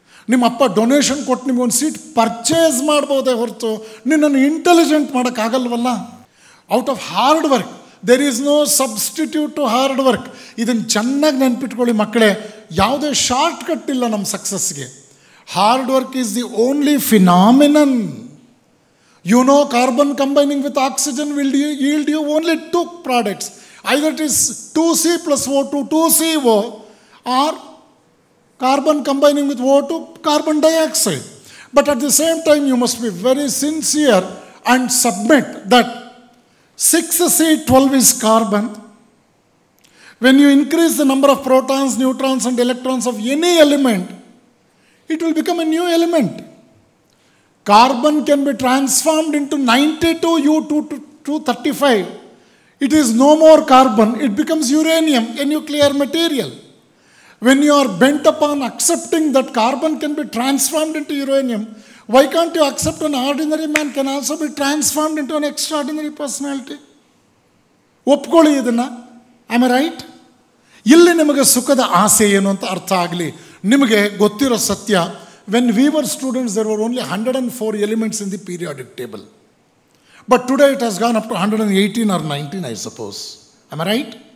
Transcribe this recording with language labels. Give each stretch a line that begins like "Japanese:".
Kannada: ನಿಮ್ಮ ಅಪ್ಪ ಡೊನೇಷನ್ ಕೊಟ್ಟು ನಿಮಗೊಂದು ಸೀಟ್ ಪರ್ಚೇಸ್ ಮಾಡ್ಬೋದೇ ಹೊರತು ನಿನ್ನನ್ನು intelligent ಮಾಡೋಕ್ಕಾಗಲ್ವಲ್ಲ.
English: Out of hard work there is no substitute to hard work.
Kannada: ಇದನ್ನು ಚೆನ್ನಾಗಿ ನೆನ್ಪಿಟ್ಕೊಳ್ಳಿ ಮಕ್ಕಳೇ, ಯಾವುದೇ ಶಾರ್ಟ್ ಕಟ್ ಇಲ್ಲ ನಮ್ಮ ಸಕ್ಸಸ್ಗೆ.
English: Hard work is the only phenomenon. You know, carbon combining with oxygen will yield you only 2 products. Either it is 2C plus O2, 2CO, or carbon combining with O2, carbon dioxide. But at the same time, you must be very sincere and submit that 6C12 is carbon. When you increase the number of protons, neutrons and electrons of any element, it will become a new element. Carbon can be transformed into 92U235. It is no more carbon, it becomes uranium, a nuclear material. When you are bent upon accepting that carbon can be transformed into uranium, why can't you accept an ordinary man can also be transformed into an extraordinary personality?
Kannada: ಒಪ್ಕೊಳ್ಳಿ ಇದನ್ನು.
English: Am I right?
Kannada: ಇಲ್ಲಿ ನಿಮಗೆ ಸುಖದ ಆಸೆ ಏನು ಅಂತ ಅರ್ಥ ಆಗಲಿ. ನಿಮಗೆ ಗೊತ್ತಿರೋ ಸತ್ಯ,
English: When we were students there were only 104 elements in the periodic table. But today it has gone up to 118 or 19, I suppose. Am I right?